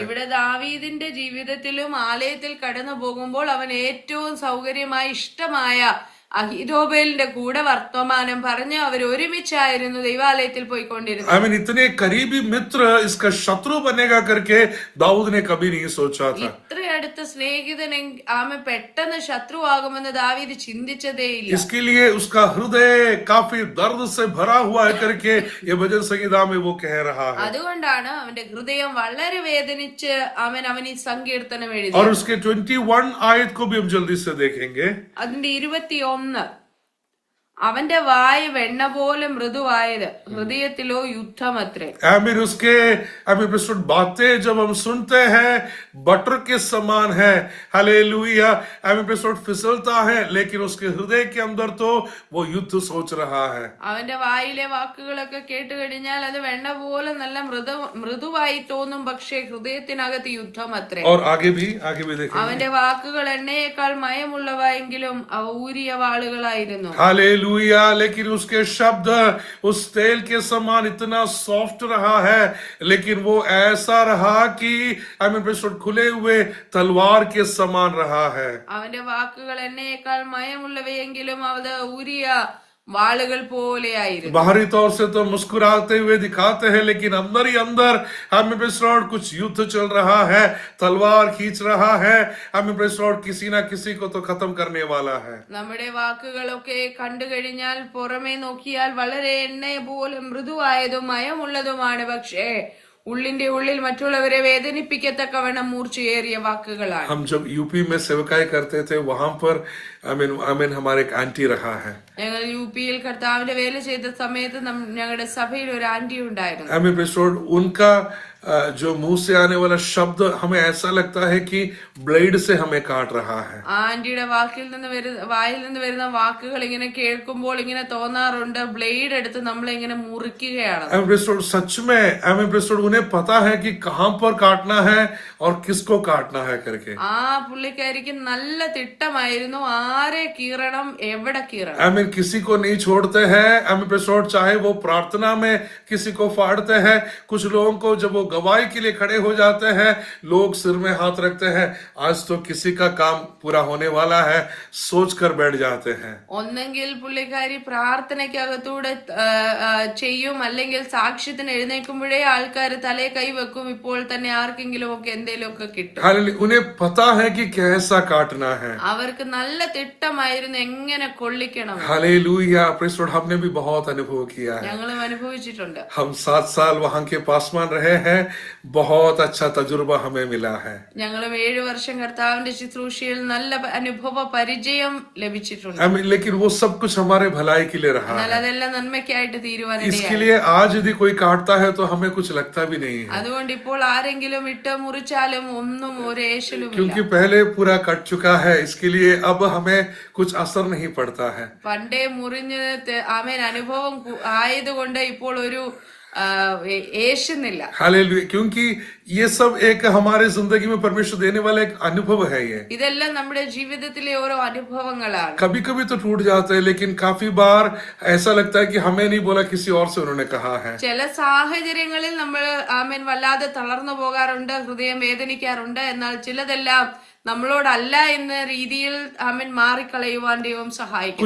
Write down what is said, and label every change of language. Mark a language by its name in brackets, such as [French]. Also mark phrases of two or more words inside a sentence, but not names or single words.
[Malayalam] ഇവിടെ ദാവീദിന്റെ ജീവിതത്തിലും ആലയത്തിൽ കടന്നു പോകുമ്പോൾ അവൻ ഏറ്റവും സൗകര്യമായി ഇഷ്ടമായ അഹീതോബേലിന്റെ കൂടെ വർത്തമാനം പറഞ്ഞ് അവർ ഒരുമിച്ചായിരുന്നു ദൈവാലയത്തിൽ പോയിക്കൊണ്ടിരുന്നത്. [English] I mean, [Hindi] इतने करीबी मित्र इसका शत्रु बनेगा करके दाऊद ने कभी नहीं सोचा था. [Malayalam] ഇത്ര അടുത്ത സ്നേഹിതൻ ആമെ പെട്ടെന്ന് ശത്രുവാകുമെന്ന് ദാവീദ് ചിന്തിച്ചതേയില്ല. [Hindi] इसके लिए उसका हृदय काफी दर्द से भरा हुआ है करके ये भजन संगीता में वो कह रहा है. [Malayalam] അതുകൊണ്ടാണ് അവന്റെ ഹൃദയം വളരെ വേദനിച്ച് അവൻ ഈ സങ്കീർത്തനം എഴുതി. [Hindi] और उसके 21 आयत को भी हम जल्दी से देखेंगे. [Malayalam] അതിന്റെ 21 അവന്റെ വായ വെണ്ണ പോലെ മൃദുവായത് ഹൃദയത്തിലോ യുദ്ധമത്രേ. [Hindi] आमिर उसके बातें जब हम सुनते हैं बटर के समान है. हालेलुया. फिसलता है लेकिन उसके हृदय के अंदर तो वो युद्ध सोच रहा है. [Malayalam] അവന്റെ വായിലെ വാക്കുകളൊക്കെ കേട്ട് കഴിഞ്ഞാൽ അത് വെണ്ണ പോലെ നല്ല മൃദുവായി തോന്നും, പക്ഷേ ഹൃദയത്തിനകത്ത് യുദ്ധമത്രേ. [Hindi] और आगे भी देखेंगे. [Malayalam] അവന്റെ വാക്കുകൾ എണ്ണയേക്കാൾ മയമുള്ളവയെങ്കിലും അവ ഊരിയ വാളുകളായിരുന്നു. [Hindi] हालेलुया. लेकिन उसके शब्द उस तेल के समान इतना सॉफ्ट रहा है, लेकिन वो ऐसा रहा कि खुले हुए तलवार के समान रहा है. [Malayalam] അവന്റെ വാക്കുകൾ എണ്ണയേക്കാൾ മയമുള്ളവയെങ്കിലും അത് ഊരിയ വാളുകൾ പോലെയായിരുന്നു. [Hindi] बाहरी तौर से तो मुस्कुराते हुए दिखाते हैं, लेकिन अंदर ही अंदर कुछ युद्ध चल रहा है, तलवार खींच रहा है. किसी ना किसी को तो खत्म करने वाला है. [Malayalam] നമ്മുടെ വാക്കുകളൊക്കെ കണ്ടു കഴിഞ്ഞാൽ പുറമേ നോക്കിയാൽ വളരെ എണ്ണയെ പോലെ മൃദുവായതും മയമുള്ളതുമാണ്, പക്ഷേ ഉള്ളിന്റെ ഉള്ളിൽ മറ്റുള്ളവരെ വേദനിപ്പിക്കത്തക്കവണ്ണം മൂർച്ചയേറിയ വാക്കുകളാണ്. [Hindi] हम जब यूपी में सेवकाई करते थे वहां पर हमारे एक आंटी रहा है. [Malayalam] ഞങ്ങൾ യുപിയിൽ കർത്താവിന്റെ വേല ചെയ്ത സമയത്ത് ഞങ്ങളുടെ സഭയിൽ ഒരു ആന്റി ഉണ്ടായിരുന്നു. [Hindi] उनका जो मुंह से आने वाला शब्द हमें ऐसा लगता है कि ब्लेड से हमें काट रहा है. [Malayalam] ആന്റിയുടെ വായിൽ നിന്ന് വരുന്ന വാക്കുകൾ ഇങ്ങനെ കേൾക്കുമ്പോൾ ഇങ്ങനെ തോന്നാറുണ്ട് ബ്ലേഡ് എടുത്ത് നമ്മളെ ഇങ്ങനെ മുറിക്കുകയാണ്. [Hindi] सच में उन्हें पता है कि कहां पर काटना है और किसको काटना है करके. [Malayalam] ആ പുള്ളിക്കാരിക്ക് നല്ല തിട്ടമായിരുന്നു ആരെ കീറണം എവിടെ കീറണം. [Hindi] किसी को नहीं छोड़ते हैं. चाहे वो प्रार्थना में किसी को फाड़ते हैं. कुछ लोगों को जब वो गवाही के लिए खड़े हो जाते हैं, लोग सिर में हाथ रखते हैं, आज तो किसी का काम पूरा होने वाला है, सोच कर बैठ जाते हैं. [Malayalam] ഒന്നെങ്കിൽ പുള്ളിക്കാരി പ്രാർത്ഥനയ്ക്കകത്തൂടെ ചെയ്യും, അല്ലെങ്കിൽ സാക്ഷ്യത്തിന് എഴുന്നേൽക്കുമ്പോഴേ ആൾക്കാർ തലേ കൈവെക്കും, ഇപ്പോൾ തന്നെ ആർക്കെങ്കിലും ഒക്കെ എന്തെങ്കിലും ഒക്കെ കിട്ടും. [Hindi] उन्हें पता है कि कैसा काटना है. [Malayalam] അവർക്ക് നല്ല തിട്ടമായിരുന്നു എങ്ങനെ കൊള്ളിക്കണം. [Hindi] हालेलुया. हमने भी बहुत अनुभव किया है. [Malayalam] ഞങ്ങളും അനുഭവിച്ചിട്ടുണ്ട്. [Hindi] हम 7 साल वहां के पासवान रहे हैं. बहुत अच्छा तजुर्बा हमें मिला है. [Malayalam] ഞങ്ങളും 7 വർഷം കർത്താവിന്റെ ശുശ്രൂഷയിൽ നല്ല അനുഭവ പരിചയം ലഭിച്ചിട്ടുണ്ട്. [Hindi] लेकिन वो सब कुछ हमारे भलाई के लिए रहा [Malayalam] എന്നാൽ [Hindi] है. [Malayalam] അതെല്ലാം നന്മയ്ക്കായിട്ട് തീരുവാനിടയായി. [Hindi] इसके लिए आज यदि कोई काटता है तो हमें कुछ लगता भी नहीं है, [Malayalam] അതുകൊണ്ട് ഇപ്പോൾ ആരെങ്കിലും ഇട്ട് മുറിച്ചാലും ഒന്നും ഒരു ഏശലും ഇല്ല. [Hindi] क्योंकि पहले पूरा कट चुका है. इसके लिए अब हमें कुछ असर नहीं पड़ता है. [Malayalam] പണ്ടേ മുറിഞ്ഞ് ആമേൻ അനുഭവം ആയതുകൊണ്ട് ഇപ്പോൾ ഒരു ഏശുന്നില്ല. [Hindi] हालेलुया. क्योंकि ये सब एक हमारे जिंदगी में परमेश्वर देने वाला एक अनुभव है. ये [Malayalam] ഇതെല്ലാം നമ്മുടെ ജീവിതത്തിലെ ഓരോ അനുഭവങ്ങളാണ്. [Hindi] कभी कभी तो टूट जाते हैं, लेकिन काफी बार ऐसा लगता है कि हमें नहीं बोला, किसी और से उन्होंने कहा है. [Malayalam] ചില സാഹചര്യങ്ങളിൽ നമ്മൾ ആമേൻ വല്ലാതെ തളർന്നു പോകാറുണ്ട്, ഹൃദയം വേദനിക്കാറുണ്ട്. എന്നാൽ ചിലതെല്ലാം നമ്മളോടല്ല എന്ന രീതിയിൽ ആമേൻ മാറിക്കളയുവാൻ ദൈവം സഹായിക്കും.